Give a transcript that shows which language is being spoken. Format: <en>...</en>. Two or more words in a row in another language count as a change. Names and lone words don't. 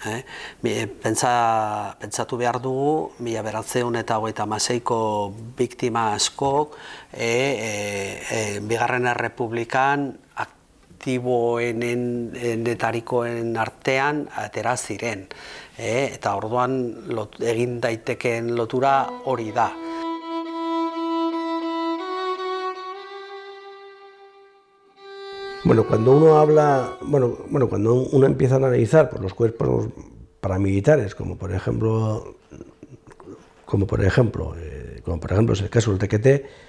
<eu>Pentsatu behar dugu, 1936ko biktima askok Bigarren Errepublikan aktiboenetarikoen artean atera ziren. Eta orduan egin daitekeen lotura hori da.</eu> <es>Cuando uno habla, cuando uno empieza a analizar por los cuerpos paramilitares, como por ejemplo es el caso del TQT,</es>